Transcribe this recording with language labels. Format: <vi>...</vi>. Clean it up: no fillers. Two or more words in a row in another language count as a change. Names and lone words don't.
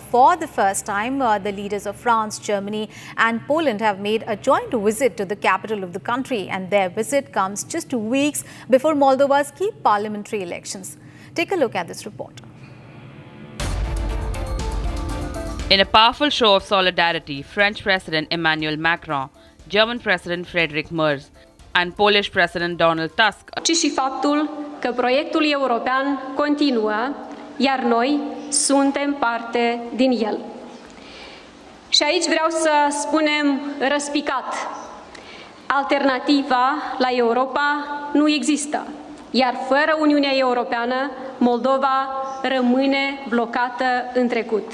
<en>For the first time, the leaders of France, Germany and Poland have made a joint visit to the capital of the country, and their visit comes just 2 weeks before Moldova's key parliamentary elections. Take a look at this report. In a powerful show of solidarity, French President Emmanuel Macron, German President Friedrich Merz and Polish President Donald Tusk,</en> <ro>ci și faptul că proiectul european continuă, iar noi suntem parte din el. Și aici vreau să spunem răspicat, alternativa la Europa nu există, iar fără Uniunea Europeană, Moldova rămâne blocată în trecut.</ro>